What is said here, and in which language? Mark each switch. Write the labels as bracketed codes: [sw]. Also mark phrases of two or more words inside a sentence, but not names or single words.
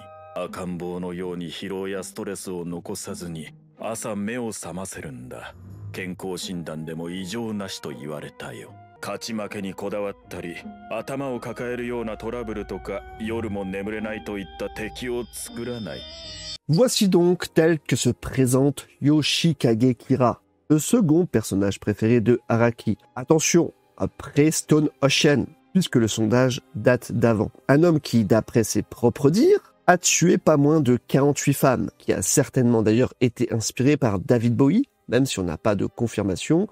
[ja] 赤ん坊のように疲労やストレスを残さずに朝目を覚ませるんだ。健康診断でも異常なしと言われたよ。勝ち負けにこだわったり、頭を抱えるようなトラブルとか、夜も眠れないといった敵を作らない。 [fr] Voici donc tel que se présente Yoshikage Kira, le second personnage préféré de Araki. Attention, après Stone Ocean, puisque le sondage date d'avant. Un homme qui, d'après ses propres dires, a tué pas moins de 48 femmes, qui a certainement d'ailleurs été inspiré par David Bowie, même si on n'a pas de confirmation.